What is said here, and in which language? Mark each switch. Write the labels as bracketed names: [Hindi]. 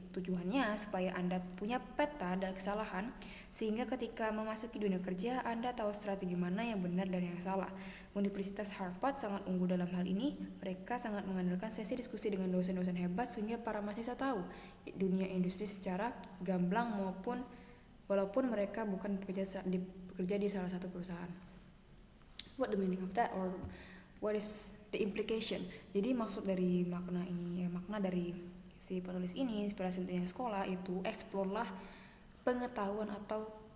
[Indonesian] Tujuannya supaya Anda punya peta dan kesalahan, sehingga ketika memasuki dunia kerja, Anda tahu strategi mana yang benar dan yang salah. Universitas Harvard sangat unggul dalam hal ini. Mereka sangat mengandalkan sesi diskusi dengan dosen-dosen hebat, sehingga para mahasiswa tahu dunia industri secara gamblang, walaupun mereka bukan bekerja di salah satu perusahaan. [English] What the meaning of that, or what is the implication? [Indonesian] Jadi maksud dari makna dari si penulis ini, inspirasi untuk sekolah itu, explore lah pengetahuan atau